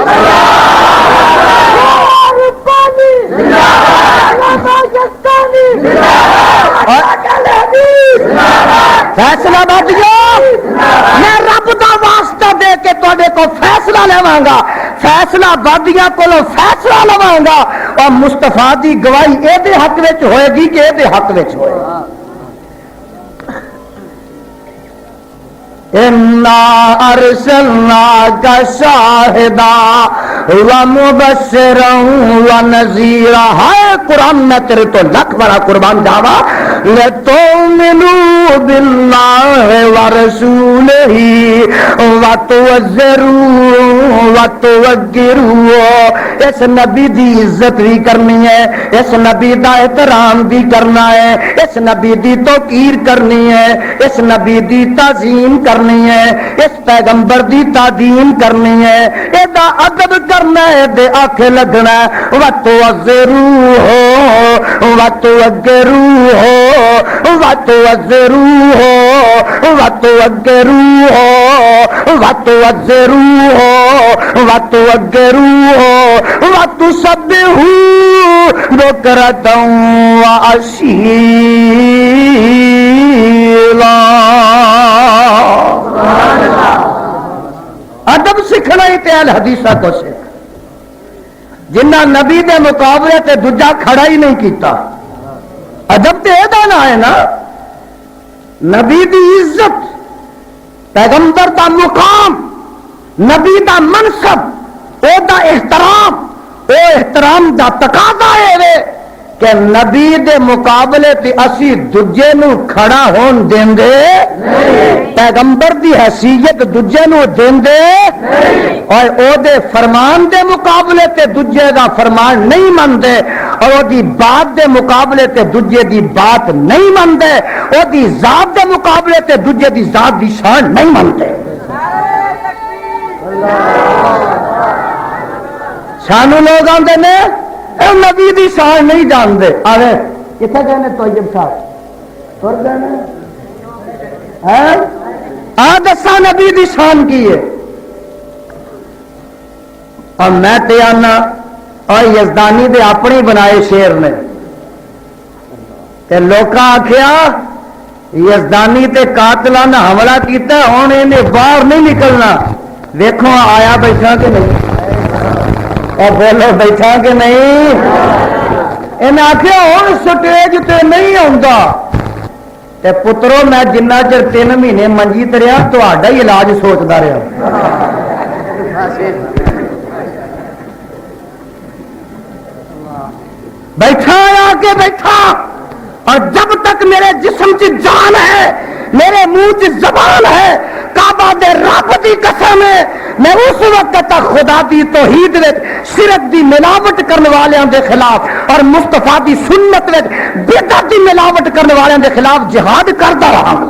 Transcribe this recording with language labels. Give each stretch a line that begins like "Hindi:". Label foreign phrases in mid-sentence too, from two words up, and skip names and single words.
Punjabi: فیصلہ بادیو میں رب دا واسطہ دے کے تواڈے کو فیصلہ لواں گا، فیصلہ بادیاں کولوں فیصلہ لواں گا، اور مصطفیٰ دی گواہی اے دے حق وچ ہوئے گی کہ اے دے حق وچ ہوئے گی۔
Arabic: اِنَّا أَرْسَلْنَاكَ شَاهِدًا وَمُبَشِّرًا وَنَذِيرًا۔
Punjabi: ہائے قرآن میں تیرے تو لکھ بڑا قربان جاوا۔
Arabic: لِتُؤْمِنُوا بِاللَّهِ وَرَسُولِهِ وَتُعَزِّرُوهُ وَتُوَقِّرُوهُ۔
Punjabi: اس نبی دی عزت بھی کرنی ہے، اس نبی دا احترام بھی کرنا ہے، اس نبی دی توقیر کرنی ہے، اس نبی دی تعظیم کرنی ہے، اس پیغمبر دی تعظیم کرنی ہے، ایدا ادب کرنا ہے، دے آنکھیں لگنا ہے۔
Arabic: وَتُعَزِّرُوهُ وَتُوَقِّرُوهُ وَتُعَزِّرُوهُ وَتُوَقِّرُوهُ وَتُعَزِّرُوهُ وَتُوَقِّرُوهُ وَتُسَبِّحُوهُ بُكْرَةً وَأَصِيلًا۔
Punjabi: ادب سکھنا ہی تے اہل حدیثہ کو سکھ، جنہ نبی دے مقابلے تے دوجا کھڑا ہی نہیں کیتا۔ ادب تے ادا نہ ہے نا، نبی دی عزت، پیغمبر دا مقام، نبی دا منصب، او دا احترام، او احترام دا تقاضا ہے کہ نبی دے مقابلے تے اسی دوجے نو کھڑا ہون دیندے پیغمبر دی حیثیت دوجے نو دیندے، اور او دے فرمان دے مقابلے تے دوجے دا فرمان نہیں مندے، اور او دی بات دے مقابلے تے دوجے دی بات نہیں مندے، او دی ذات دے مقابلے تے دوجے دی ذات دی شان نہیں مندے۔ سانو لوگ آندے نے اے نبی دی شان نہیں جانتے، آوے کتنے کہنے طیب صاحب تر گئے آ دسا نبی دی شان کی ہے، اور میں تے آنا اور یزدانی دے اپنے بنائے شیر نے تے لوکاں آکھیا یزدانی تے قاتلانہ حملہ کیتا ہن انہیں باہر نہیں نکلنا، دیکھو آیا بیٹھا کہ نہیں، اور بولو بیٹھا کہ نہیں، انہیں آخیا ہوں سٹیج تے نہیں آتا، تے پترو میں جنہ چر 3 مہینے منجی تے رہا تہاڈا ہی علاج سوچتا رہا۔ بیٹھا آ کے بیٹھا،
Urdu: اور جب تک میرے جسم کی جان ہے، میرے منہ کی زبان ہے،
Punjabi: کعبہ دے رب دی قسم ہے میں اس وقت تک خدا دی توحید وچ شرک دی ملاوٹ کرنے والوں دے خلاف اور مصطفیٰ دی سنت وچ بدعت دی ملاوٹ کرنے والوں دے خلاف جہاد کرتا رہا۔